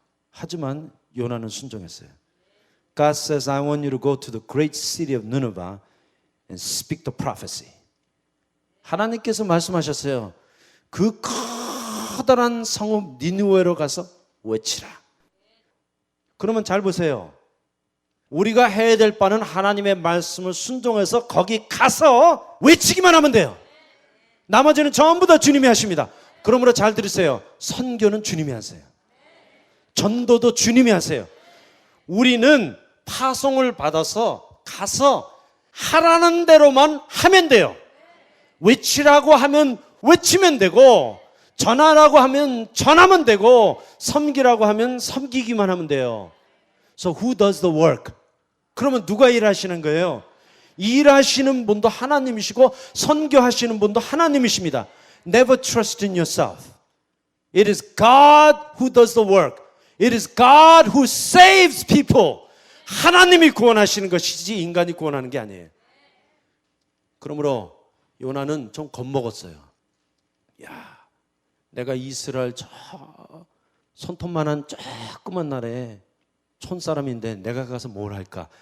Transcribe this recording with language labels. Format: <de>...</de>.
<ko>하지만 요나는 순종했어요.</ko> <en>God says, I want you to go to the great city of Nineveh and speak the prophecy.</en> <ko>하나님께서 말씀하셨어요. 그 커다란 성읍 니느웨로 가서 외치라. 그러면 잘 보세요. 우리가 해야 될 바는 하나님의 말씀을 순종해서 거기 가서 외치기만 하면 돼요. 나머지는 전부 다 주님이 하십니다. 그러므로 잘 들으세요. 선교는 주님이 하세요. 전도도 주님이 하세요. 우리는 파송을 받아서 가서 하라는 대로만 하면 돼요. 외치라고 하면 외치면 되고, 전하라고 하면 전하면 되고, 섬기라고 하면 섬기기만 하면 돼요.</ko> <en>So who does the work?</en> <ko>그러면 누가 일하시는 거예요? 일하시는 분도 하나님이시고 선교하시는 분도 하나님이십니다.</ko> <en>Never trust in yourself. It is God who does the work. It is God who saves people.</en> <ko>하나님이 구원하시는 것이지 인간이 구원하는 게 아니에요. 그러므로 요나는 좀 겁먹었어요. 야, 내가 이스라엘 저 손톱만한 조그만 나라에 촌사람인데 내가 가서 뭘 할까?</ko>